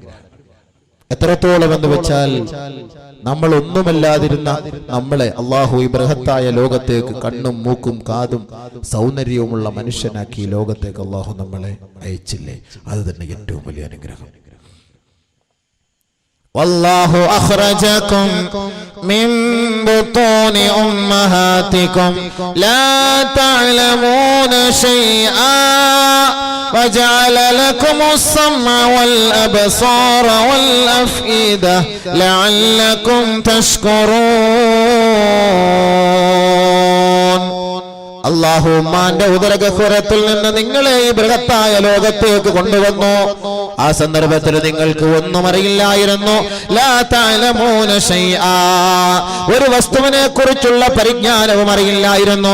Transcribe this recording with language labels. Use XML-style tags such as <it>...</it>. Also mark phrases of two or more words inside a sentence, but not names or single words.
<ml>എത്രത്തോളം എന്ന് വെച്ചാൽ നമ്മൾ ഒന്നുമല്ലാതിരുന്ന നമ്മളെ അല്ലാഹു ഈ ബൃഹത്തായ ലോകത്തേക്ക് കണ്ണും മൂക്കും കാതും സൗന്ദര്യവുമുള്ള മനുഷ്യനാക്കി ലോകത്തേക്ക് അല്ലാഹു നമ്മളെ അയച്ചില്ലേ, അത് തന്നെ ഏറ്റവും വലിയ അനുഗ്രഹം.</ml> <ar>والله أخرجكم من بطون أمهاتكم لا تعلمون شيئا وجعل لكم السمع والأبصار والأفئدة لعلكم تشكرون.</ar> <ml>അല്ലാഹു ഉമ്മാന്റെ ഉദരഗഹ്വരത്തിൽ നിന്ന് നിങ്ങളെ ഈ ബൃഹത്തായ ലോകത്തേക്ക് കൊണ്ടുവന്നു. ആ സന്ദർഭത്തിൽ നിങ്ങൾക്ക് ഒന്നും അറിയില്ലായിരുന്നു.</ml> <ar>لا تعلمون شيئا,</ar> <ml>ഒരു വസ്തുവിനെ കുറിച്ചുള്ള പരിജ്ഞാനവും അറിയില്ലായിരുന്നു.</ml>